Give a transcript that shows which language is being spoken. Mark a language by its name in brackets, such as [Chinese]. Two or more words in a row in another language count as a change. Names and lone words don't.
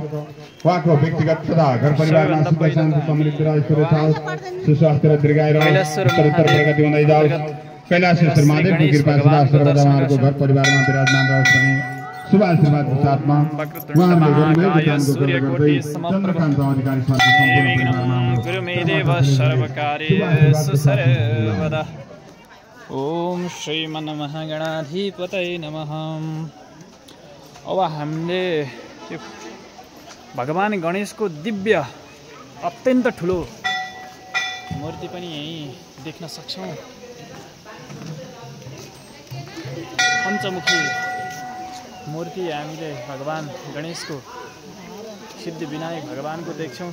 [Nepali] उहाँको व्यक्तिगत तथा घर परिवारमा सुख शान्ति समृद्धि र ऐश्वर्य सुस्वास्थ्य र दीर्घायु र उत्तरोत्तर प्रगति हुँदै जाओस्। कैलाशेश्वर महादेवको कृपा सदा सर्वदा उहाँहरूको घर परिवारमा विराजमान रहोस् भने शुभ आशीर्वादको साथमा उहाँले गर्नुभएको कामको गर्दै चन्द्रकान्त अधिकारी सरको सम्पूर्ण [Sanskrit] गुरुमेदेव सर्वकार्येषु सर्वदा। ओम श्रीमन्महागणाधिपतये नमः। [Nepali] अब हामीले यो भगवान गणेशको दिव्य अत्यन्त ठुलो मूर्ति पनि यही देख्न सक्छौँ। पञ्चमुखी मूर्ति हामीले भगवान गणेशको, सिद्धि विनायक भगवानको देख्छौँ।